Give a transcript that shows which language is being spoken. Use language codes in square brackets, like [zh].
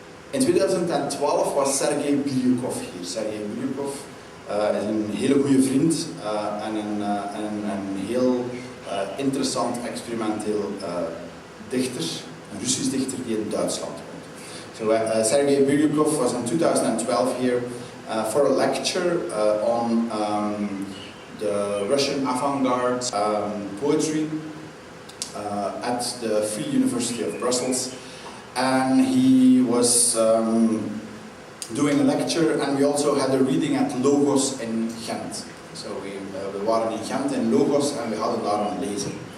[nl] In 2012 was Sergei Bilyukov hier. Sergei Bilyukov is een hele goede vriend en een heel interessant experimenteel dichter, een Russisch dichter die in Duitsland woont. [en] So Sergei Bilyukov was in 2012 here for a lecture on the Russian avant-garde poetry at the Free University of Brussels. And he was doing a lecture, and we also had a reading at Logos in Gent. [nl] So we waren in Gent in Logos en we hadden daar een lezing.